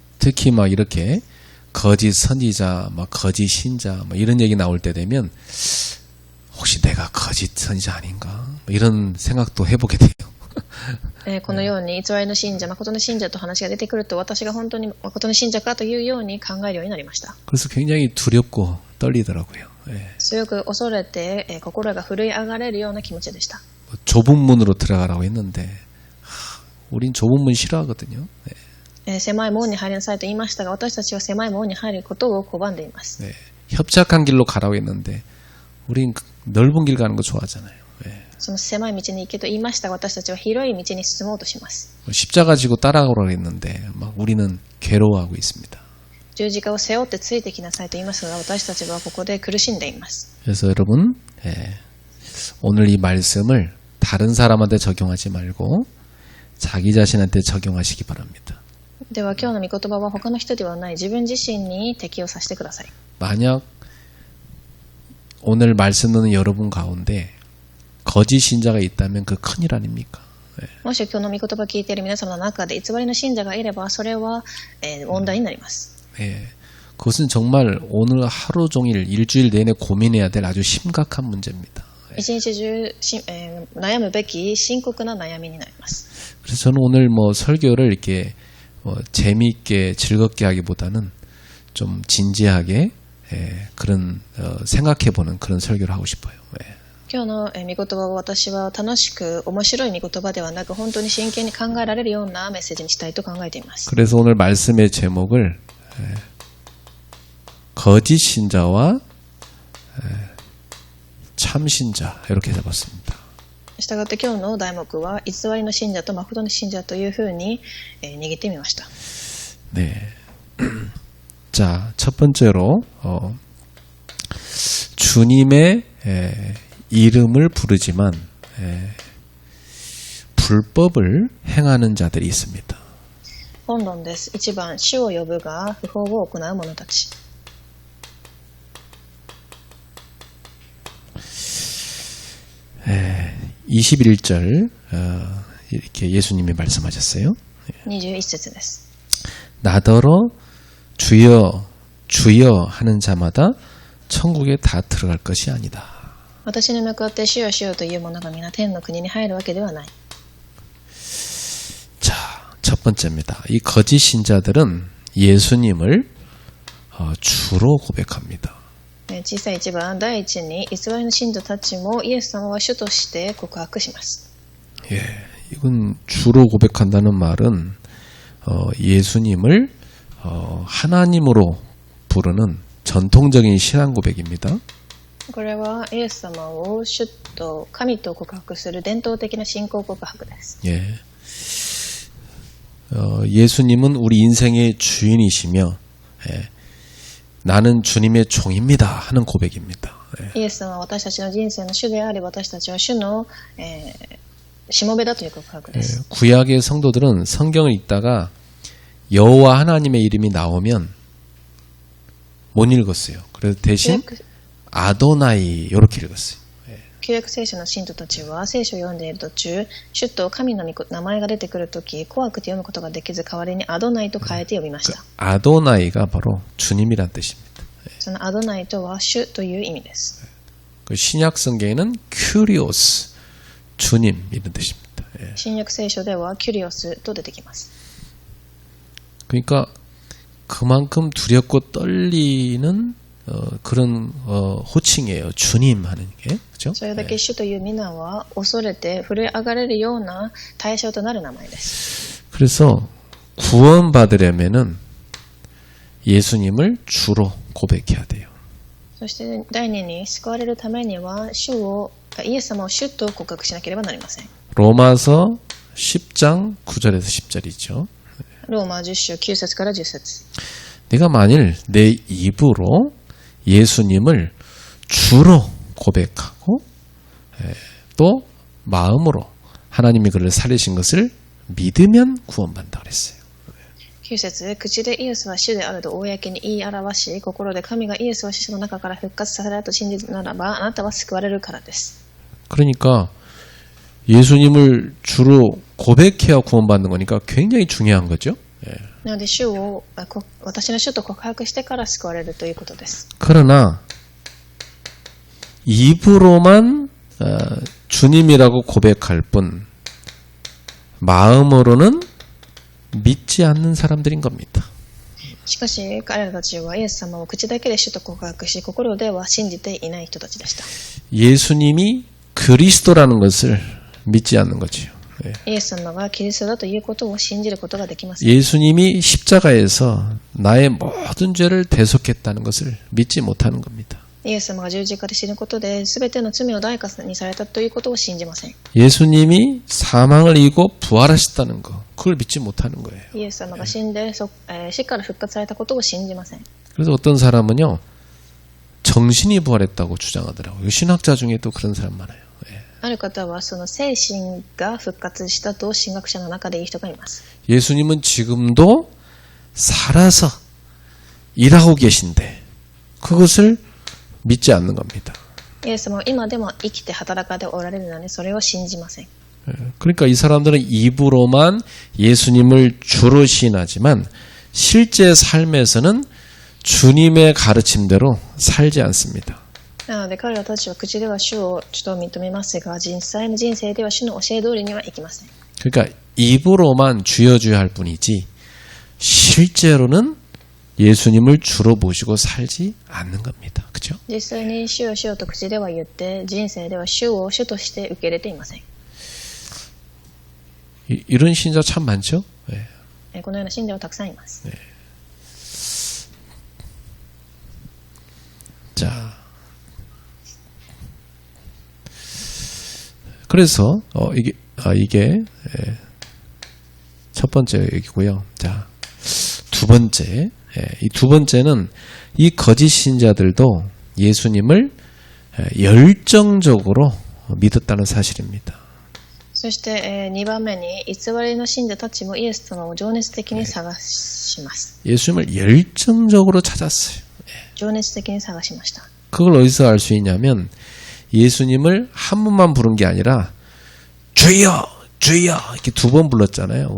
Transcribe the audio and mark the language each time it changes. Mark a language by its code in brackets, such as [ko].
[ko] 특히 막 이렇게 거짓 선지자, 막 거짓 신자, 막 이런 얘기 나올 때 되면 혹시 내가 거짓 선지자 아닌가? 이런 생각도 해보게 돼요. [ja] このように偽りの信者、誠の信者と話が出てくると、私が本当に誠の信者かというように考えるようになりました。 [ko] 그래서 굉장히 두렵고 떨리더라고요. 예. [ja] 強く恐れて、心が震え上がれるような気持ちでした。 [ko] 좁은 문으로 들어가라고 했는데 우린 좁은 문 싫어하거든요. 예. [ja] 狭い門に入りなさいと言いましたが、私たちは狭い門に入ることを拒んでいます。 [ko] 예. 협착한 길로 가라고 했는데 우린 넓은 길 가는 거 좋아하잖아요. 예. [ja] その狭い道に行けと言いましたが、私たちは広い道に進もうとします。 [ko] 십자가 지고 따라오라고 했는데 막 우리는 괴로워하고 있습니다. [ja] 十字架を背負ってついてきなさいと言いますが、私たちはここで苦しんでいます。 [ko] 그래서 여러분 오늘 이 말씀을 다른 사람한테 적용하지 말고 자기 자신한테 적용하시기 바랍니다. [ja] では今日の御言葉は他の人ではない自分自身に適用させてください。 [ko] 만약 오늘 말씀 듣는 여러분 가운데 거짓 신자가 있다면 그 큰일 아닙니까? [ja] もし今日の御言葉を聞いている皆様の中で偽りの信者がいれば、それは、問題になります。 [ko] 예, 그것은 정말 오늘 하루 종일 일주일 내내 고민해야 될 아주 심각한 문제입니다. [ja] 一日中悩むべき深刻な悩みになります。 [ko] 그래서 저는 오늘 뭐 설교를 이렇게 재미있게 즐겁게 하기보다는 좀 진지하게 그런 생각해보는 그런 설교를 하고 싶어요. [ja] 今日の御言葉を私は楽しく面白い御言葉ではなく、本当に真剣に考えられるようなメッセージにしたいと考えています。 [ko] 그래서 오늘 말씀의 제목을 거짓 신자와 참 신자 이렇게 잡았습니다. [ja] したがって今日の題目は偽りの信者と誠の信者というふうに握ってみました。 [ko] 네. 자, 첫 번째로 주님의 이름을 부르지만 불법을 행하는 자들이 있습니다. [ja] 本論です。 1番、主を呼ぶが不法を行う者たち。 [ko] 21절 이렇게 예수님이 말씀하셨어요. [ja] 21節です。 [ko] 나더러 주여 주여 하는 자마다 천국에 다 들어갈 것이 아니다. [ja] 私に向かって主よ主よという者が皆天の国に入るわけではない。 [ko] 자, 첫 번째입니다. 이 거짓 신자들은 예수님을 주로 고백합니다. [ja] 小さい1番、第一に偽りの信者たちもイエス様は主として告白します。 [ko] 예, 이건 주로 고백한다는 말은 예수님을 하나님으로 부르는 전통적인 신앙 고백입니다. [ja] これはイエス様を主と神と告白する伝統的な信仰告白です。 [ko] 예, 예수님은 우리 인생의 주인이시며 나는 주님의 종입니다 하는 고백입니다. [ja] イエス様は私たちの人生の主であり、私たちは主の、しもべだという告白です。 [ko] 구약의 성도들은 성경을 읽다가 여호와 하나님의 이름이 나오면 못 읽었어요. 그래서 대신 아도나이 이렇게 읽었어요. [ja] 旧約聖書の信徒たちは聖書を読んでいる途中、主と神の名前が出てくるとき、怖くて読むことができず、代わりにアドナイと変えて呼びました。 [ko] 아도나이가 바로 주님이란 뜻입니다. [ja] そのアドナイとは主という意味です。 [ko] 신약 성경에는 큐리오스 주님 이런 뜻입니다. [ja] 新約聖書ではキュリオスと出てきます。 [ko] 그러니까 그만큼 두렵고 떨리는 그런 호칭이에요. 주님 하는 게. 그렇죠? [ja] それだけ主という皆は恐れて震え上がれるような対象となる名前です。 [ko] 그래서 구원받으려면은 예수님을 주로 고백해야 돼요. [ja] そして第二に救われるためにはイエス様を主と告白しなければなりません。 [ko] 로마서 10장 9절에서 10절이죠. [ja] ローマ10章9節から10節。 [ko] 내가 만일 내 입으로 예수님을 주로 고백하고 또 마음으로 하나님이 그를 살리신 것을 믿으면 구원받는다 그랬어요. [ja] 9節、口でイエスは主であると公に言い表し、心で神がイエスを死者の中から復活させられたと信じるならば、あなたは救われるからです。 [ko] 그러니까 예수님을 주로 고백해야 구원받는 거니까 굉장히 중요한 거죠. [ja] なので私の主と告白してから救われるということです。 [ko] 그러나 입으로만 주님이라고 고백할 뿐 마음으로는 믿지 않는 사람들인 겁니다. [ja] しかし彼らたちはイエス様を口だけで主と告白し心では信じていない人たちでした。 [ko] 예수님이 그리스도라는 것을 믿지 않는 거지요. [ja] イエス様がキリストだということを信じることができません。 [ko] 예수님이 십자가에서 나의 모든 죄를 대속했다는 것을 믿지 못하는 겁니다. [ja] イエス様が十字架で死ぬことで全ての罪を代価にされたということを信じません。 [ko] 예수님이 사망을 이기고 부활하셨다는 거, 그걸 믿지 못하는 거예요. [ja] イエス様が死んで死から復活されたことを信じません。 [ko] 그래서 어떤 사람은요, 정신이 부활했다고 주장하더라고요. 신학자 중에 또 그런 사람 많아요. [ja] ある方はその精神が復活したと神学者の中でいい人がいます。 [ko] 예수님은 지금도 살아서 일하고 계신데 그것을 믿지 않는 겁니다. [ja] イエス様は今でも生きて働かれておられるのにそれを信じません。 [ko] 그러니까 이 사람들은 입으로만 예수님을 주로 시인하지만 실제 삶에서는 주님의 가르침대로 살지 않습니다. [ja] なので彼らたちは口では主を主と認めますが実際の人生では主の教え通りにはいきません。 [ko] 그러니까 입으로만 주여 주여 할 뿐이지 실제로는 예수님을 주로 모시고 살지 않는 겁니다. 그렇죠? [ja] 実際に主よ主よと口では言って人生では主を主として受け入れていません。 [ko] 이런 신자 참 많죠? 네. [ja] このような信者はたくさんいます。 [ko] 네. 자, 그래서 이게 첫 번째 얘기고요. 자, 두 번째, 이 두 번째는 이 거짓 신자들도 예수님을 열정적으로 믿었다는 사실입니다. [ja] そして、2番目に偽りの信者たちもイエス様を情熱的に探します。 [ko] 예수님을 열정적으로 찾았어요. [ja] 情熱的に探しました。 [ko] 그걸 어디서 알 수 있냐면 예수님을 한 번만 부른 게 아니라 주여 주여 이렇게 두 번 불렀잖아요.